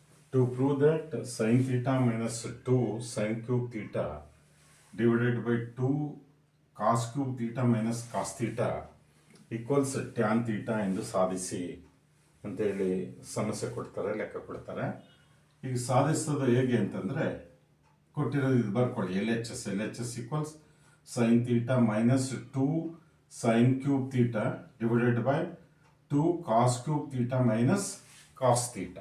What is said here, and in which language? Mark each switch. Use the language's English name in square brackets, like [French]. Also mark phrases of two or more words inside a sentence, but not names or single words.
[English] To prove that sin theta minus 2 sin cube theta divided by 2 cos cube theta minus cos theta equals tan theta [Kannada] ಎಂದು ಸಾಧಿಸಿ ಅಂತೇಳಿ ಸಮಸ್ಯೆ ಕೊಡ್ತಾರೆ, ಲೆಕ್ಕ ಕೊಡ್ತಾರೆ. ಈಗ ಸಾಧಿಸೋದು ಹೇಗೆ ಅಂತಂದರೆ ಕೊಟ್ಟಿರೋದು ಇದು ಬರ್ಕೊಳ್ಳಿ, [English] L H S equals sine theta minus 2 sine cube theta divided by 2 cos cube theta minus cos theta.